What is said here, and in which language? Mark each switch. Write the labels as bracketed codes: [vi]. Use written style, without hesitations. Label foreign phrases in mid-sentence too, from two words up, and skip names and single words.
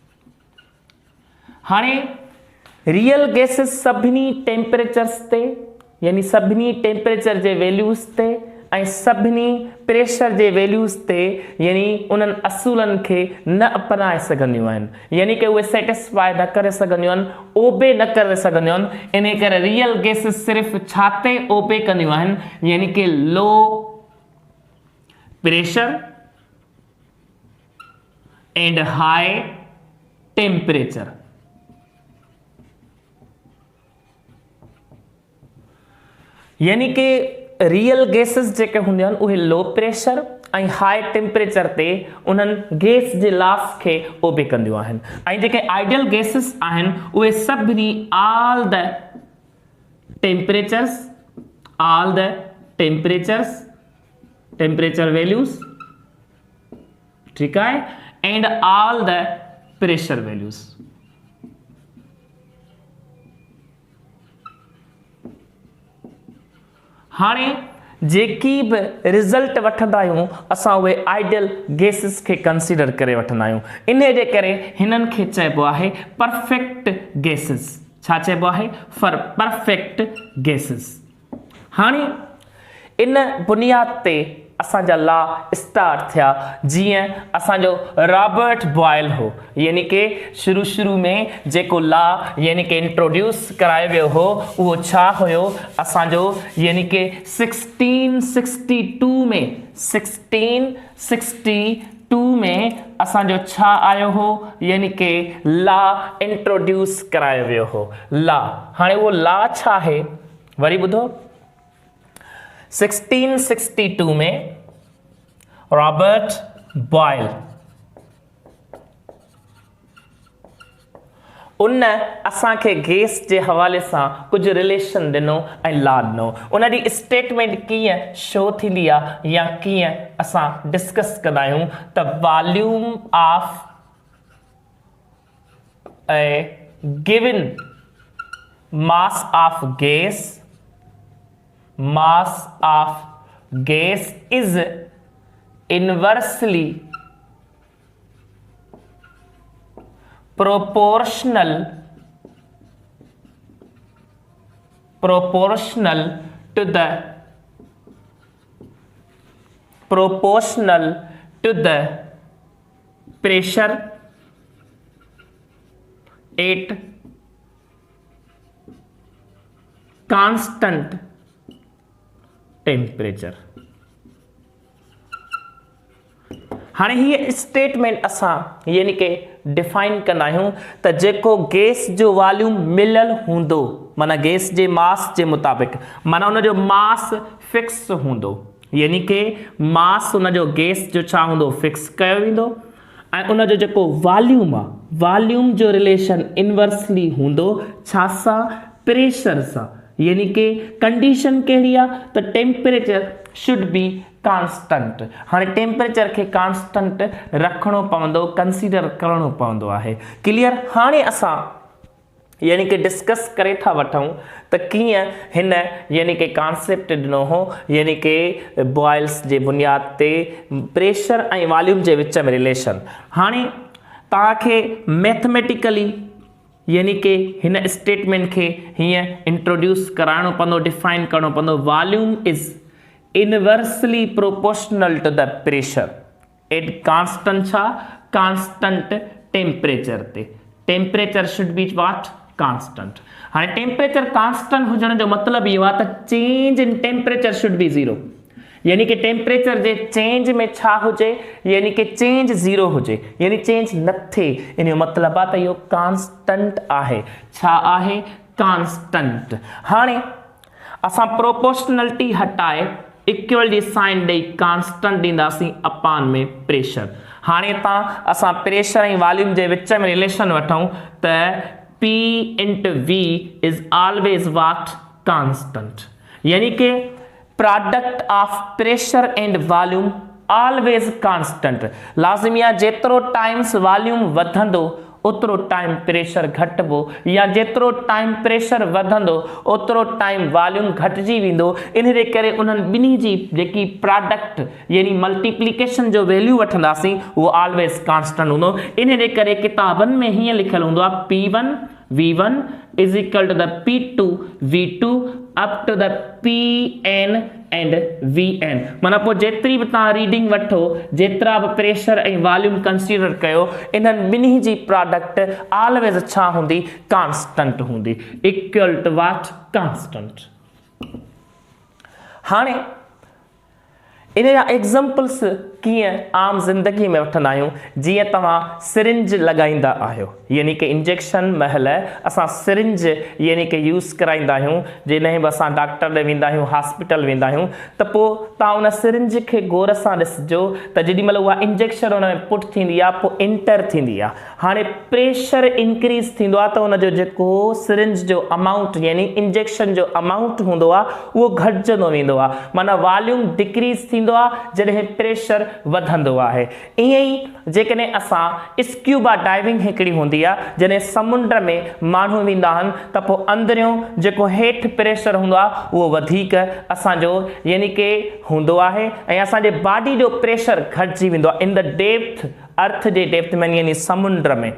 [sd] हाणे [en] real gases [sd] सभिनी टेम्परेचर्स ते यानी सभिनी टेम्परेचर जे वैल्यूज़ ते ऐं सभिनी प्रेशर जे वैल्यूज़ ते यानी उन्हनि असूलनि खे न अपनाए सघंदियूं आहिनि, यानी कि उहे सेटिस्फाई न करे सघंदियूं आहिनि, ओबे न करे सघंदियूं आहिनि। इन करे [en] real gases [sd] सिर्फ़ु छा ते ओबे कंदियूं आहिनि, [en] यानी कि low pressure and high temperature. [sd] यानी कि [en] real gases [sd] जेके हूंदियूं आहिनि उहे [en] low pressure [sd] ऐं [en] high temperature [sd] ते उन्हनि गैस जे लॉस खे ओबे कंदियूं आहिनि। ऐं जेके [en] ideal gases [sd] आहिनि उहे सभिनी [en] all the temperature values, [sd] ठीकु आहे, [en] and all the pressure values. [sd] हाणे जेकी बि रिज़ल्ट वठंदा आहियूं असां उहे [en] ideal gases [sd] खे कंसीडर करे वठंदा आहियूं। इन जे करे हिननि खे चइबो आहे [en] perfect gases. [sd] छा चइबो आहे? [en] perfect gases. [sd] हाणे इन बुनियाद ते असांजा [en] law start [sd] थिया। जीअं असांजो रॉबर्ट बॉयल हो, यानी कि शुरू में जेको लॉ यानी कि इंट्रोड्यूस करायो वियो हो उहो छा हुयो असांजो, यानी कि 1662 में असांजो छा आयो हो, यानी कि [en] law introduce [sd] करायो वियो हो। लॉ, हाणे उहो लॉ छा आहे वरी ॿुधो। 1662 में रॉबर्ट बॉयल उन असांखे गैस जे हवाले सां कुझु रिलेशन ॾिनो ऐं लॉ ॾिनो। उन जी स्टेटमेंट कीअं शो थींदी आहे या कीअं असां डिस्कस कंदा आहियूं त [en] volume of a given mass of gas is inversely proportional to the proportional to the pressure at constant temperature। [sd] हाणे हीअ स्टेटमेंट असां यानी कि डिफाइन कंदा आहियूं त जेको गैस जो वॉल्यूम मिलियल हूंदो माना गैस जे मास जे मुताबिक़ माना उनजो [en] mass fix [sd] हूंदो यानी कि मास उनजो गैस जो छा हूंदो फिक्स कयो वेंदो ऐं उनजो जेको वॉल्यूम आहे वॉल्यूम जो [en] relation inversely [sd] हूंदो छा सां प्रेशर सां यानी कि कंडीशन कहिड़ी आहे त [en] temperature should be constant. [sd] हाणे टेम्परेचर खे कांस्टेंट रखणो पवंदो कंसीडर करणो पवंदो आहे। क्लियर। हाणे असां यानी कि डिस्कस करे था वठूं त कीअं हिन यानी कि कॉन्सेप्ट ॾिनो हो यानी कि बॉयल्स जे बुनियाद ते प्रेशर ऐं वॉल्यूम जे विच में रिलेशन। हाणे तव्हांखे मैथमेटिकली यानी कि हिन स्टेटमेंट खे हीअं इंट्रोड्यूस कराइणो पवंदो डिफाइन करणो पवंदो। [en] volume is inversely proportional to the pressure at constant छा constant temperature ते। temperature should be what constant. [sd] हाणे टेम्परेचर कांस्टेंट हुजण जो मतिलबु इहो आहे त [en] change in temperature should be zero [sd] यानी कि टेम्परेचर जे चेंज में छा हुजे यानी कि [en] change zero [sd] हुजे यानी चेंज न थिए इन जो मतिलबु आहे त इहो कांस्टेंट आहे। छा आहे कांस्टेंट। हाणे असां प्रोपोर्शनलिटी हटाए इक्वल जी साइन ॾेई कांस्टेंट ॾींदासीं अपान में प्रेशर। हाणे असां प्रेशर ऐं वॉल्यूम जे विच में रिलेशन वठूं त [en] P into V is always what constant [sd] यानी कि [en] product of pressure and volume always constant. [sd] लाज़मी आहे जेतिरो [en] times volume [sd] वधंदो ओतिरो [en] time pressure [sd] घटिबो या जेतिरो [en] time pressure [sd] वधंदो ओतिरो [en] time volume [sd] घटिजी वेंदो। इन जे करे उन्हनि ॿिन्ही जी जेकी प्रोडक्ट यानी मल्टीप्लिकेशन जो वैल्यू वठंदासीं उहो [en] always constant [sd] हूंदो। इन जे करे किताबनि में हीअं लिखियलु हूंदो आहे [en] P1 V1 is equal to the P2 V2 up to the Pn and Vn। [sd] माना पोइ जेतिरी बि तव्हां रीडिंग वठो जेतिरा बि प्रेशर ऐं वॉल्यूम कंसीडर कयो इन्हनि ॿिन्ही जी [en] product always [sd] छा हूंदी कांस्टेंट हूंदी [en] equal to what constant. [sd] हाणे इन जा एग्जाम्पल्स कीअं आम ज़िंदगी में वठंदा आहियूं जीअं तव्हां सिरिंज लॻाईंदा आहियो यानी कि इंजेक्शन महिल असां सिरिंज यानी कि यूज़ कराईंदा आहियूं जॾहिं बि असां डॉक्टर ॾे वेंदा आहियूं हॉस्पिटल वेंदा आहियूं त पोइ तव्हां उन सिरिंज खे गौर सां ॾिसिजो त जेॾी महिल उहा इंजेक्शन उन में पुट थींदी आहे पोइ इंटर थींदी आहे। हाणे [en] pressure increase [sd] थींदो आहे त उनजो जेको सिरिंज जो अमाउंट यानी इंजेक्शन जो अमाउंट हूंदो आहे उहो घटिजंदो वेंदो आहे माना [en] volume decrease [sd] थींदो आहे जॾहिं प्रेशर वधंदो आहे। ईअं ई जेकॾहिं असां [en] scuba diving [sd] हिकिड़ी हूंदी आहे जॾहिं समुंड में माण्हू वेंदा आहिनि त पोइ अंदरियों जेको हेठि प्रेशर हूंदो आहे उहो वधीक असांजो यानी कि हूंदो आहे ऐं असांजे बॉडी जो प्रेशर घटिजी वेंदो आहे [en] in the depth earth [sd] जे डेप्थ में यानी समुंड में।